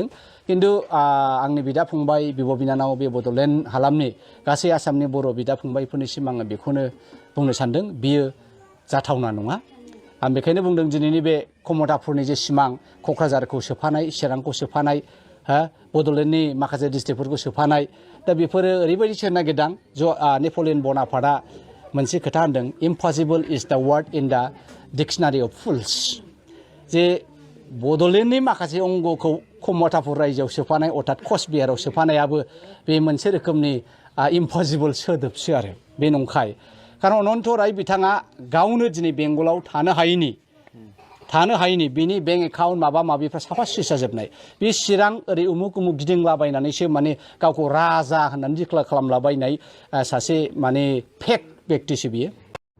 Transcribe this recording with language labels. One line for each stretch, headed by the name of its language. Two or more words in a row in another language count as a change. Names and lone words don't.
Bodo: किन्तु आंनि बिदा फंबाय बिब' बिनानाव बे बड'लेण्ड हालामनि गासै आसामनि बर' बिदा फंबायफोरनिसिम आङो बेखौनो बुंनो सानदों बियो जाथावना नङा आं बेखायनो बुंदों दिनैनि बे कमतापुरनि जे सिमां क'क्राझारखौ सोफानाय चिरांखौ सोफानाय बड'लेण्डनि माखासे डिस्ट्रिक्टफोरखौ सोफानाय दा बेफोरो ओरैबायदि सोनो नागिरदों नेपलियन बनापार्टआ मोनसे खोथा होनदों
English: impossible is the word in the dictionary of fools
Bodo: जे बड'लेण्डनि माखासे अंगखौ कमतापुर रायजोआव सोफानाय अर्थात कचबिहाराव सोफानायाबो बे मोनसे रोखोमनि इम्पसिबल सोदोबसो आरो बे नंखाय खारन अनन्त राय बिथाङा गावनो दिनै बेंगलाव थानो हायैनि बिनि
English: bank account
Bodo: माबा माबिफ्रा साफा सुस जाजोबनाय बे चिरां ओरै उमुक उमुक गिदिंलाबायनानैसो माने गावखौ राजा होननानै डिक्लेयार खालामलाबायनाय सासे माने फेक व्यक्तिसो बियो